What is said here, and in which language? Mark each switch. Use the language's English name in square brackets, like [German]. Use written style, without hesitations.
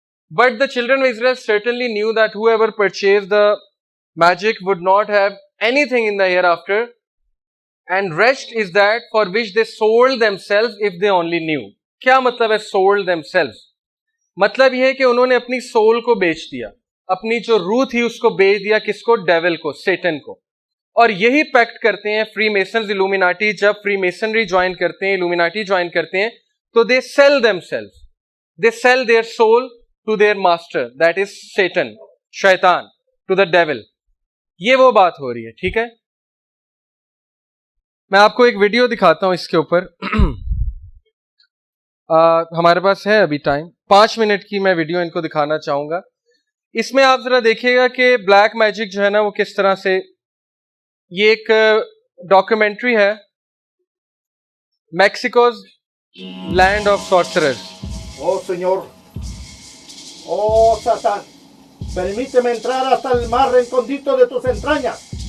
[English] But the children of Israel certainly knew that whoever purchase the magic would not have anything in the hereafter, and rest is that for which they sold them self if they only knew. [Urdu] کیا مطلب ہے [English] Sold them self? [Urdu] مطلب یہ ہے کہ انہوں نے اپنی سول کو بیچ دیا, اپنی جو روح تھی اس کو بیچ دیا. کس کو؟ ڈیول کو, سیٹن کو. اور یہی پیکٹ کرتے ہیں فری میسنز, الومیناٹی. جب فری میسنری جوائن کرتے ہیں, الومیناٹی جوائن کرتے ہیں, تو [English] They sell them self, they sell their soul to their master, that is Satan, شیطان, to the devil. [Urdu] یہ وہ بات ہو رہی ہے. ٹھیک ہے, میں آپ کو ایک ویڈیو دکھاتا ہوں اس کے اوپر. ہمارے پاس ہے ابھی ٹائم, 5 منٹ کی میں ویڈیو ان کو دکھانا چاہوں گا. اس میں آپ ذرا دیکھیے گا کہ بلیک میجک جو ہے نا وہ کس طرح سے, یہ ایک ڈاکومنٹری ہے, میکسیکوز land of سارسررز. [Spanish] Oh Señor, oh Satán, permíteme entrar hasta el más recóndito de tus entrañas.